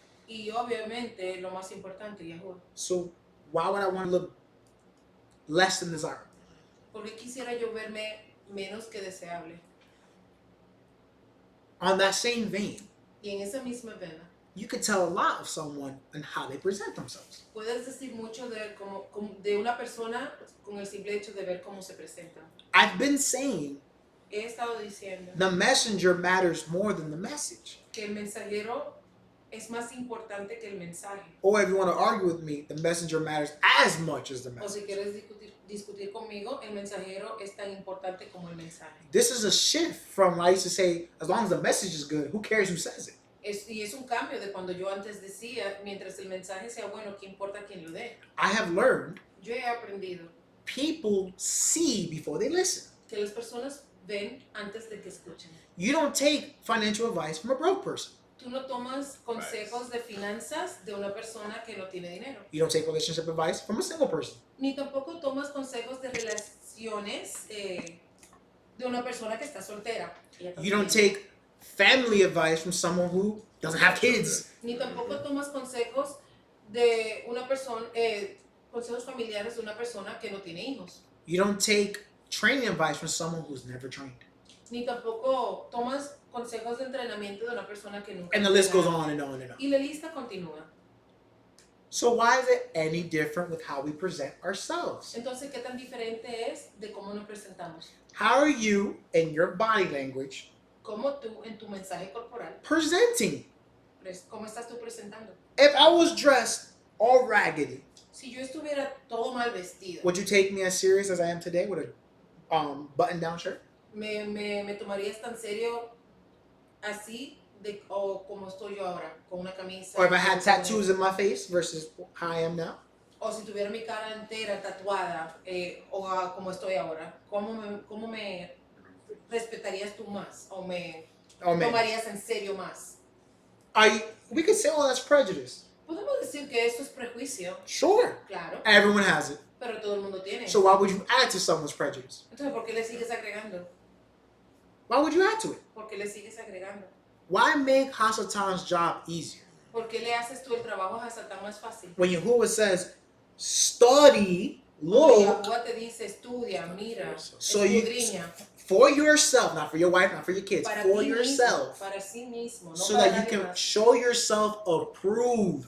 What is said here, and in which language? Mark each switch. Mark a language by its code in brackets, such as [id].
[es] Y obviamente, lo más importante, Yahuwah. [en] So, why would I want to look less than desirable? [es] Porque quisiera yo verme menos que deseable. [en] On that same vein, [es] Y en esa misma vena, [en] you could tell a lot of someone and how they present themselves. [es] puedes decir mucho de una persona con el simple hecho de ver cómo se presenta. [en] I've been saying [es] He estado diciendo [en] the messenger matters more than the message. [es] que el mensajero es más importante que el mensaje. [en] Or if you want to argue with me, the messenger matters as much as the [es] O [en] message. [es] si quieres discutir conmigo, el mensajero es tan importante como el mensaje. [en] This is a shift from I used to say, as long as the message is good, who cares who says it? [es] Y es un cambio de cuando yo antes decía, mientras el mensaje sea bueno, ¿qué importa quién lo dé? [en] I have learned [es] Yo he aprendido [en] people see before they listen. [es] que las personas ven antes de que escuchen. [en] You don't take financial advice from a broke person. [es] Tú no tomas consejos de finanzas de una persona que no tiene dinero. [en] You don't take relationship advice from a single person. [es] Ni tampoco tomas consejos de relaciones de una persona que está soltera. Ella [en] You don't [es] también. [en] take family advice from someone who doesn't have kids. [es] Ni tampoco tomas consejos de una persona, consejos familiares de una persona que no tiene hijos. [en] You don't take training advice from someone who's never trained. [es] Ni tampoco tomas consejos de entrenamiento de una persona que nunca. [en] And the [es] ha [en] list goes [es] entrenado. [en] on and on and on. [es] Y la lista continúa. [en] So why is it any different with how we present ourselves? [es] Entonces, ¿qué tan diferente es de cómo nos presentamos? [en] How are you in your body language [es] ¿Cómo tú en tu mensaje corporal, [en] presenting? [es] cómo estás tú presentando? [en] If I was dressed all raggedy, [es] Si yo estuviera todo mal vestido, [en] would you take me as serious as I am today with a button-down shirt? [es] me tomarías tan serio así o como estoy yo ahora, con una camisa. [en] Or if I had tattoos in my face versus how I am now? [es] O si tuviera mi cara entera tatuada, como estoy ahora, ¿cómo me respetarías tú más? ¿O me [en] Oh man, [es] tomarías en serio más? [en] we could say, oh, that's prejudice. [es] Podemos decir que eso es prejuicio, [en] Sure, [es] claro, [en] everyone has it. [es] pero todo el mundo tiene. [en] So why would you add to someone's prejudice? [es] Entonces, ¿por qué le sigues agregando? [en] Why would you add to it? [es] ¿Por qué le sigues agregando? [en] Why make Hasatan's job easier? [es] ¿Por qué le haces tú el trabajo a Satán más fácil? [en] When Yahuwah says, study, [es] Cuando [en] look, [es] Yahuwah te dice, estudia, mira, [en] So you- [es] escudriña, [en] for yourself, not for your wife, not for your kids, [es] para [en] for [es] ti [en] yourself, [es] mismo, para sí mismo, no [en] so [es] para [en] that you [es] nadie [en] can [es] más, [en] show yourself approved.